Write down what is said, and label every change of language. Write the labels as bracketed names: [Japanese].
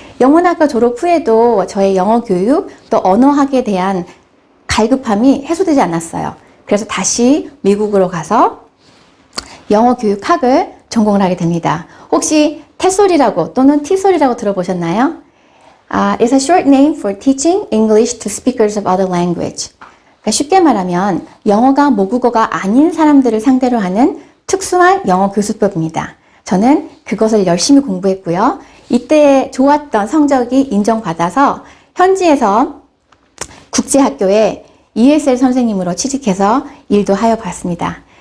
[Korean] 영문학과 졸업 후에도 저의 영어 교육 또 언어학에 대한 갈급함이 해소되지 않았어요. 그래서 다시 미국으로 가서 영어 교육학을 전공을 하게 됩니다. 혹시 텟솔이라고 또는 티솔이라고 들어보셨나요? [English] It's a short name for teaching English to speakers of other language. [Korean] 그러니까 쉽게 말하면 영어가 모국어가 아닌 사람들을 상대로 하는 특수한 영어 교수법입니다. 저는 그것을 열심히 공부했고요. 이때 좋았던 성적이 인정받아서 현지에서 국제학교에 ESL 선생님으로 취직해서 일도 하여 봤습니다.